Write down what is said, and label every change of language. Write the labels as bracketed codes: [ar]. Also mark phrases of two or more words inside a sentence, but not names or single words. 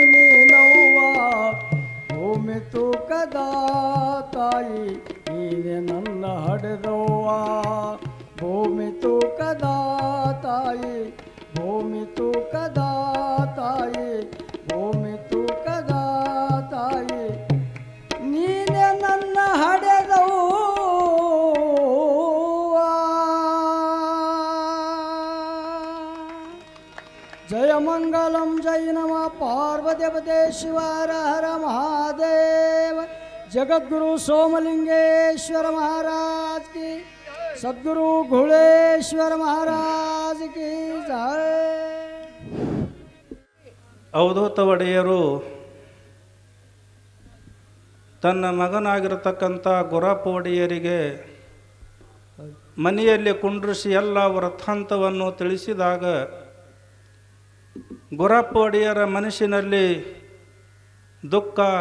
[kn] ನೀನವ್ವ ಭೂಮಿ ತೂಕದ ತಾಯಿ ನೀನೆ ನನ್ನ ಹಡೆದವ್ವ ಭೂಮಿ ತೂಕದ ತಾಯಿ ಭೂಮಿ ತೂಕದ ತಾಯಿ ಭೂಮಿ ತೂಕದ ತಾಯಿ ನೀನೆ ನನ್ನ ಹಡೆದವ್ವ ಜಯ ಮಂಗಲಂ ಜೈ ನಮಃ ಪಾರ್ವದೇವತೆ ಶಿವ ಹರ ಹರ ಮಹಾದೇವ ಜಗದ್ಗುರು ಸೋಮಲಿಂಗೇಶ್ವರ [hi] महाराज की सद्गुरु घुलेश्वर महाराज की जय [kn] ಅವಧೂತ ಒಡೆಯರು ತನ್ನ ಮಗನಾಗಿರತಕ್ಕಂಥ ಗುರಪ್ಪ ಒಡೆಯರಿಗೆ ಮನೆಯಲ್ಲಿ ಕುಂಡ್ರಿಸಿ ಎಲ್ಲ ವೃತ್ತಾಂತವನ್ನು ತಿಳಿಸಿದಾಗ ಗುರಪ್ಪ ಒಡೆಯರ ಮನಸ್ಸಿನಲ್ಲಿ ದುಃಖ